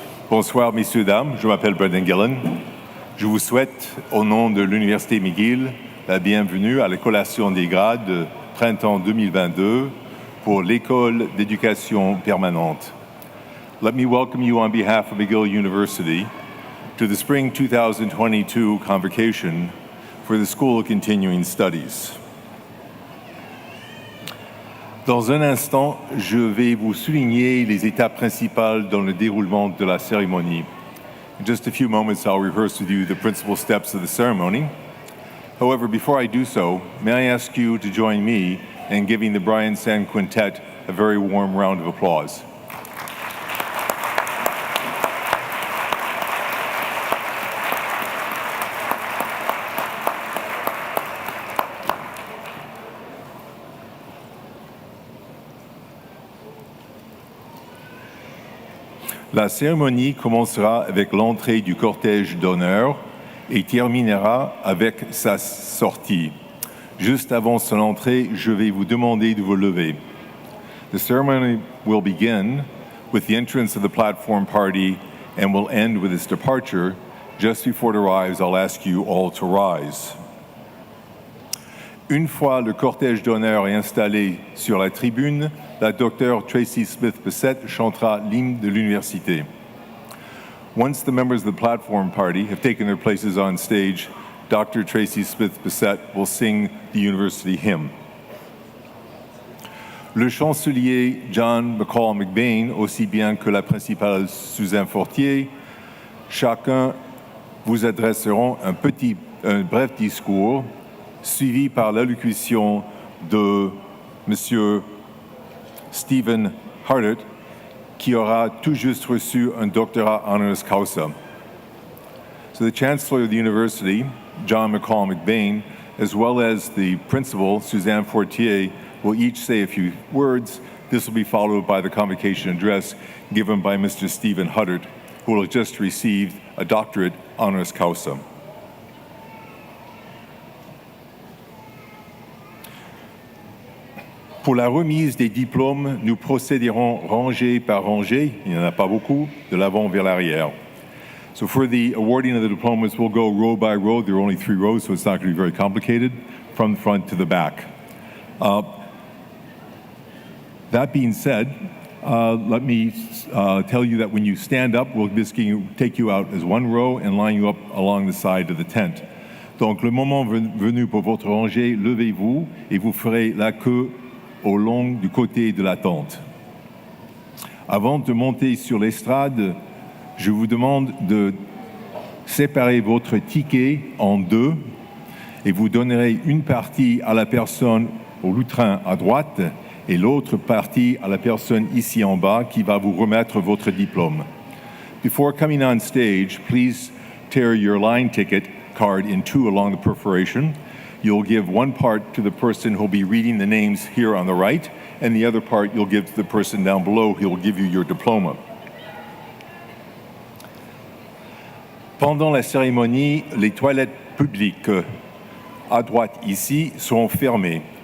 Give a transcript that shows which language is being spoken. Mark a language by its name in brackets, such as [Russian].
[French] Bonsoir, messieurs, dames. Je m'appelle Brendan Gillen. Je vous souhaite, au nom de l'Université Mcgill, la bienvenue à la collation des grades printemps 2022 pour l'École d'éducation permanente. [English] Let me welcome you on behalf of McGill University to the spring 2022 Convocation for the School of Continuing Studies. [French] Dans un instant, je vais vous souligner les étapes principales dans le déroulement de la cérémonie. [English] In just a few moments, I'll rehearse with you the principal steps of the ceremony. However, before I do so, may I ask you to join me and giving the Brian San Quintet a very warm round of applause. [French] La cérémonie commencera avec l'entrée du cortège d'honneur et terminera avec sa sortie. Juste avant son entrée, je vais vous demander de vous lever. [English] The ceremony will begin with the entrance of the platform party and will end with its departure. Just before it arrives, I'll ask you all to rise. [French] Une fois le cortège d'honneur est installé sur la tribune, la docteure Tracy Smith-Bissett chantera l'hymne de l'université. [English] Once the members of the platform party have taken their places on stage, Dr. Tracy Smith-Bissett will sing the university hymn. [French] Le chancelier John McCall-McBain, aussi bien que la principale Suzanne Fortier, chacun vous adresseront un bref discours suivi par l'allocution de M. Stephen Hardert, qui aura tout juste reçu un doctorat honoris causa. [English] So the Chancellor of the University, John McCall-McBain, as well as the Principal, Suzanne Fortier, will each say a few words. This will be followed by the Convocation address given by Mr. Stephen Hardert, who will have just received a Doctorate honoris causa. [French] Pour la remise des diplômes, nous procéderons rangée par rangée, il n'y en a pas beaucoup, de l'avant vers l'arrière. [English] So for the awarding of the diplomas, we'll go row by row. There are only 3 rows, so it's not going to be very complicated, from the front to the back. That being said, let me tell you that when you stand up, we'll just take you out as one row and line you up along the side of the tent. [French] Donc, le moment venu pour votre rangée, levez-vous et vous ferez la queue au long du côté de la tente. Avant de monter sur l'estrade, je vous demande de séparer votre ticket en 2 et vous donnerez une partie à la personne au lutrin à droite et l'autre partie à la personne ici en bas qui va vous remettre votre diplôme. [English] Before coming on stage, please tear your line ticket card in 2 along the perforation. You'll give one part to the person who'll be reading the names here on the right, and the other part you'll give to the person down below who will give you your diploma. [French] Pendant la cérémonie, les toilettes publiques à droite ici seront fermées.